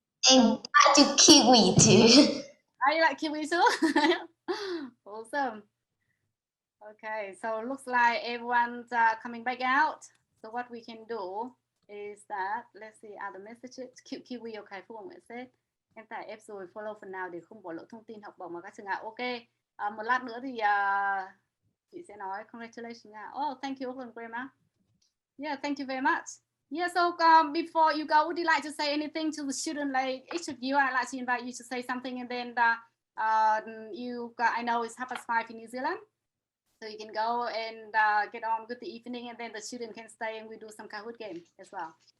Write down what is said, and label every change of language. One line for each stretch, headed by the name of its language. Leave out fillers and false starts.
English: And I do Kiwi too. Are you like Kiwi too? Awesome. Okay, so looks like everyone's coming back out. So what we can do is that, let's see other messages. Kiwi okay, Phương Nguyễn said.
Vietnamese: Em tải app rồi, follow phần nào để không bỏ lỡ thông tin học bổng mà các trường ạ. Ok, một lát nữa thì chị sẽ nói congratulations.
English: Oh, thank you, Grandma. Yeah, thank you very much. Yeah, so before you go, would you like to say anything to the student? Like each of you, I'd like to invite you to say something, and then I know it's 5:30 in New Zealand, so you can go and get on with the evening, and then the student can stay and we do some Kahoot game as well.